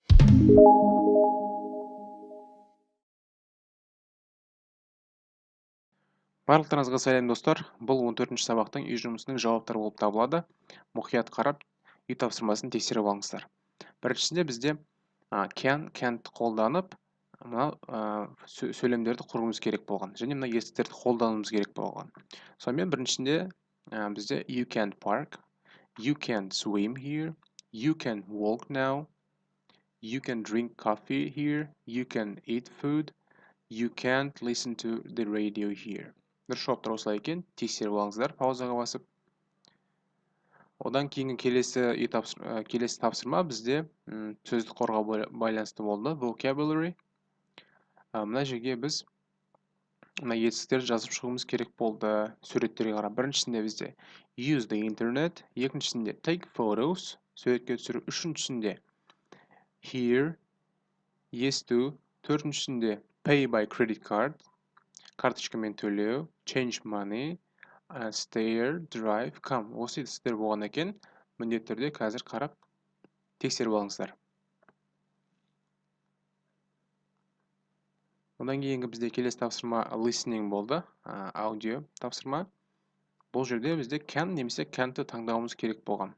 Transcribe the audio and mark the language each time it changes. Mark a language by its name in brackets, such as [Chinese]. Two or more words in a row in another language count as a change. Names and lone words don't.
[Kazakh] Барлықтарыңызға сәлем достар. Бұл 14-ші сабақтың үй жұмысының жауаптары болып табылады. Мұқият қарап, үй тапсырмасын тексеріп алыңыздар. Біріншісінде бізде can, can't қолданып, мына сөйлемдерді құруымыз керек болған. Және мына етістіктерді қолдануымыз керек болған. Сонымен біріншісінде бізде [English] you can't park, you can't swim here, you can walk now, you can drink coffee here, you can eat food, you can't listen to the radio here. [Kazakh] Дұрыс жауаптар осылай екен, тексеріп алыңыздар паузаға басып. Одан кейінгі келесі тапсырма бізде сөздік қорға байланысты болды. [English] Vocabulary. [Kazakh] Мына жерге біз мына етістіктерді жазып шығуымыз керек болды. Суреттерге қарап. Біріншісінде бізде [English] use the internet, [Kazakh] екіншісінде [English] take photos, [Kazakh] суретке түсіру. Үшіншісінде hear, есту. [English] Төртіншісінде pay by credit card, [Kazakh] карточкамен төлеу, [English] change money, stay, drive, come. [Kazakh] Осы етістіктер болған екен. Міндетті түрде қазір қарап тексеріп алыңыздар. Одан кейінгі бізде келесі тапсырма listening болды, аудио тапсырма. Бұл жерде бізде can немесе can'ты таңдауымыз керек болған.